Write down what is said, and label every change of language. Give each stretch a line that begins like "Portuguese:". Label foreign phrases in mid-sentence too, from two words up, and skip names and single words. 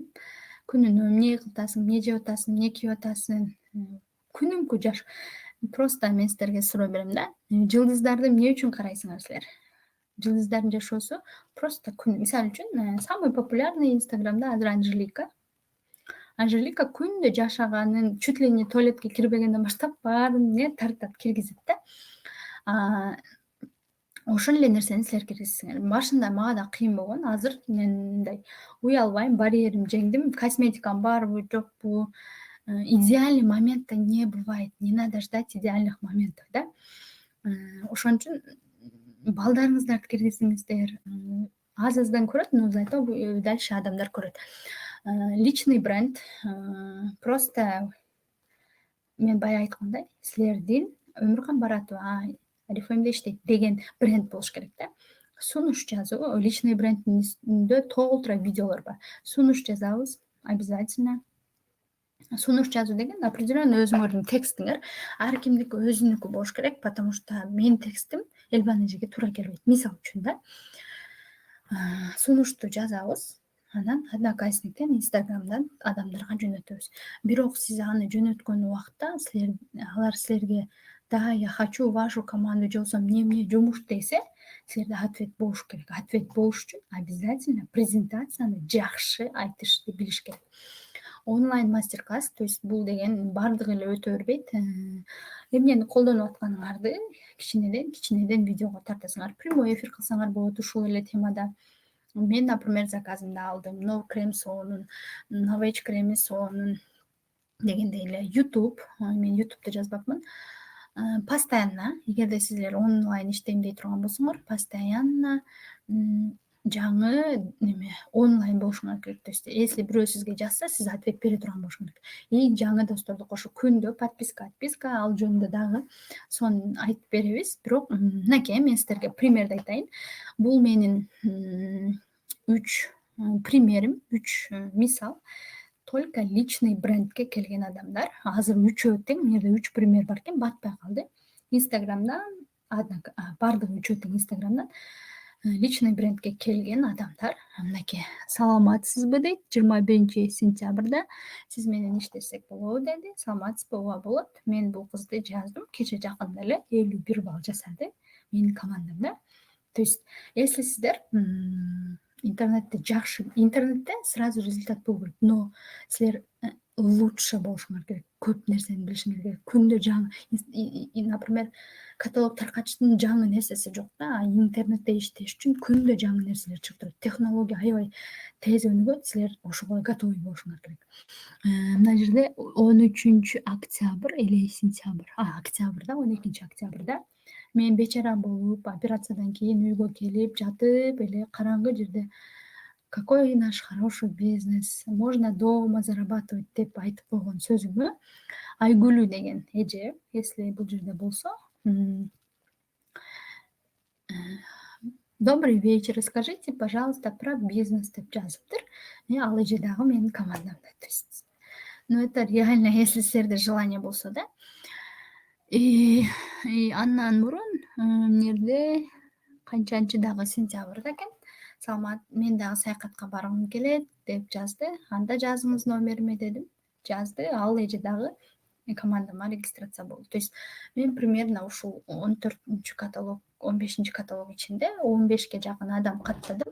Kyrgyz: Күнүнө эмне кылып атасың, эмне жеп атасың, эмне кийип атасың, күнүмкү жаш. Просто мен силерге суроо берем да. Жылдыздарды эмне үчүн карайсыңар силер? Жылдыздардын жашоосу просто күн. Мисалы үчүн,
Russian: самый популярный
Kyrgyz: Инстаграмда азыр Анжелика. Анжелика күндө жашаганын,
Russian: чуть ли не
Kyrgyz: туалетке кирбегенден баштап баарын эмне тартат, киргизет да. Ошол эле нерсени силер киргизсеңер. Башында мага да кыйын болгон. Азыр мен мындай уялбайм, барьерим жеңдим. Косметикам барбы, жокпу?
Russian: Идеальный момента не бывает. Не надо ждать идеальных моментов, да?
Kyrgyz: Ошон үчүн балдарыңыздарды киргизиңиздер. Аз-аздан көрөт,
Russian: но зато дальше
Kyrgyz: адамдар көрөт.
Russian: Личный бренд.
Kyrgyz: Просто мен бая айткандай, силердин Өмүркан Баратова Oriflame'de иштейт деген бренд болуш керек да. Сунуш жазуу, личный брендинде толтура видеолор бар. Сунуш жазабыз обязательно. Сунуш жазуу деген определенно өзүңөрдүн текстиңер ар кимдики өзүнүкү болуш керек,
Russian: потому что
Kyrgyz: менин текстим Элбан эжеге туура келбейт. Мисалы үчүн да. Сунушту жазабыз. Анан Одноклассниктен, Инстаграмдан адамдарга жөнөтөбүз. Бирок сиз аны жөнөткөн убакта алар силерге да,
Russian: я хочу вашу команду,
Kyrgyz: же болбосо эмне жумуш десе, силерде ответ болуш керек. Ответ болуш үчүн обязательно презентацияны жакшы айтышты билиш керек. Онлайн мастер-класс,
Russian: то есть
Kyrgyz: бул деген бардыгы эле өтө бербейт. Эмнени колдонуп атканыңарды кичинеден видеого тартасыңар.
Russian: Прямой эфир
Kyrgyz: кылсаңар болот ушул эле темада. Мен, например, заказымды алдым. No крем соонун, Novage креми соонун дегендей эле. YouTube, мен YouTube'да жазбапмын. Постоянно, эгерде силер онлайн иштейм дей турган болсоңор, постоянно жаңы неме онлайн болушуңар керек.
Russian: То есть если
Kyrgyz: бирөө сизге жазса, сиз ответ бере турган болуш керек. И жаңы досторду кошуп күндө отписка, ал жөнүндө дагы сонун айтып беребиз. Бирок мынакей мен силерге примерди айтайын. Бул менин 3 примерим, 3 мисал.
Russian: Только личный
Kyrgyz: брендке келген адамдар. Азыр 3-өө тең, мында 3 пример бар экен, батпай калды. Инстаграмдан, бардыгы 3-өө тең Инстаграмдан личный брендке келген адамдар. Мынакей, саламатсызбы дейт, 21-сентябрда сиз менен иштесек болобу деди. Саламатсызбы, ооба болот. Мен бул кызды жаздым, кече жакында эле 51 балл жасады менин командамда.
Russian: То есть, если
Kyrgyz: сиздер интернетте жакшы, интернетте
Russian: сразу результат
Kyrgyz: болбой керек, но силер лучше болушуңар керек, көп нерсени билишиңер керек. Күндө жаңы, например, каталог таркатыштын жаңы нерсеси жок да, интернетте иштеш үчүн күндө жаңы нерселер чыгып турат. Технология аябай тез өнүгөт, силер ошого готовый болушуңар керек. Мына жерде 13 октябрь или сентябрь, октябрда, 12 октябрда мен бечара болуп, операциядан кийин үйгө келип жатып эле караңгы жерде
Russian: какой наш хороший бизнес, можно дома зарабатывать
Kyrgyz: деп айтып койгон сөзүмө Айгүлүү деген эже, если бул жерде болсо,
Russian: Добрый вечер. Расскажите, пожалуйста, про бизнес
Kyrgyz: деп жазыптыр. Ал эже дагы менин командамда.
Russian: То есть, ну это реально, если
Kyrgyz: силерде желание болсо да. Андан мурун эмнерде канчанчы дагы сентябрда экен. Саламат, мен дагы саякатка баргым келет деп жазды. Анда жазыңыз номериме дедим. Жазды. Ал эже дагы командама регистрация болду.
Russian: То есть
Kyrgyz: мен примерно ушул 14 каталог, 15 каталог ичинде 15ке жакын адам каттадым.